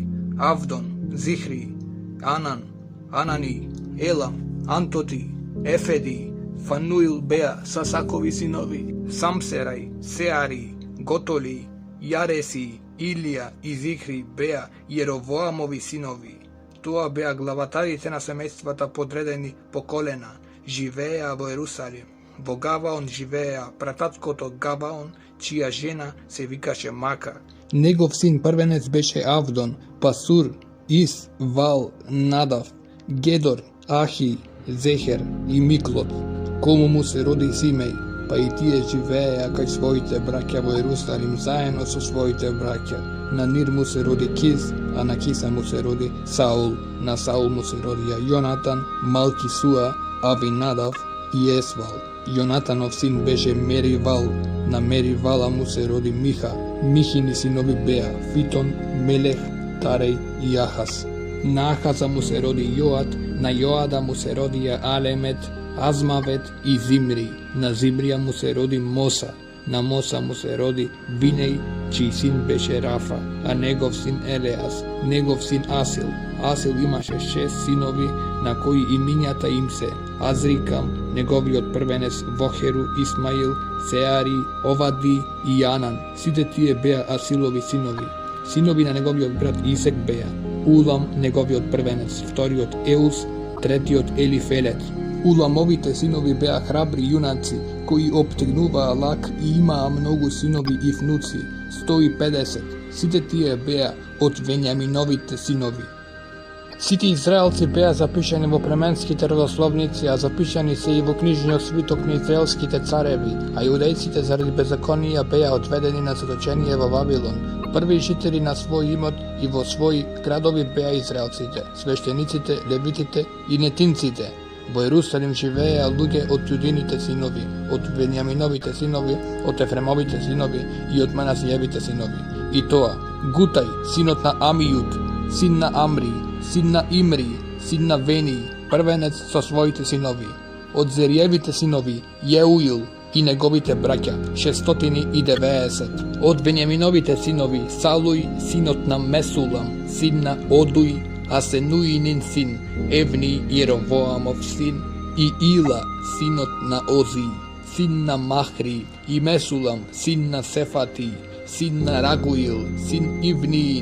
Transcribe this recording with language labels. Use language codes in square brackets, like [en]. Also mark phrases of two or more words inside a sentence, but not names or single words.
[mk] Авдон, Зихри, Анан, Анани, Елам, Антоти, Ефеди, Фануил беа Сасакови синови. Самсерај, Сеари, Готоли, Јареси, Илија и Зихри беа Јеровоамови синови. Тоа беа главатарите на семејствата подредени по колена, живеја во Јерусалим. Во Гаваон живеја прататкото Гаваон, чија жена се викаше Мака. Његов син првенец беше Авдон, Пасур, Ис, Вал, Надав, Гедор, Ахи, Зехер и Миклот. Кому му се роди Симеј, па и тије живеја кај својите браќа во Јерусалим заједно су својите браќа. На Нир му се роди Киз, а на Киса му се роди Саул. На Саул му се родија Јонатан, Малкисуа, Авинадав и Есвал. Јонатанов син беше Меривал, на Меривала му се роди Миха. Михини синови беа, Фитон, Мелех, Тареј и Ахас. На Ахаза му се роди Јоат, на Јоада му се родија Алемет, Азмавет и Зимри. На Зимрија му се роди Моса. На Моса му се роди Винеј, чиј син беше Рафа, а његов син Елеас, његов син Асил. Асил имаше 6 синови, на који имињата им се Азрикам, његови од првенец Вохеру, Исмаил, Сеари, Овади и Јанан. Сите тије беа Асилови синови. Синови на његови од брат Исек беа, Улам, његови од првенец, втори од Еус, трети од Елифелет. Уламовите синови беа храбри јунаци, који оптегнува лак и има многу синови и внуци, 150. Сите тије беа од Венјаминовите синови. Сити Израелци беа запишани во племенските родословници, а запишани се и во књижњо свитокни израелските цареви, а јудејците заради безаконија беа одведени на заточеније во Вавилон. Први житељи на свој имот и во своји градови беа Израелците, свештениците, левитите и нетинците. Во Јерусалим живеја луге од Јудините синови, од Венјаминовите синови, од Ефремовите синови и од Манасијевите синови. И тоа, Гутај, синот на Амијуд, син на Амри, син на Имри, син на Вени, првенец со својите синови. Од Зерјевите синови, Јеуил и његовите браћа, 690. Од Венјаминовите синови, Салуј, синот на Месулам, син на Одуј, а Сенуинин син, Евни, Јеровоамов син, и Ила, синот на Ози, син на Махри, и Месулам, син на Сефати, син на Рагуил, син Ивниин.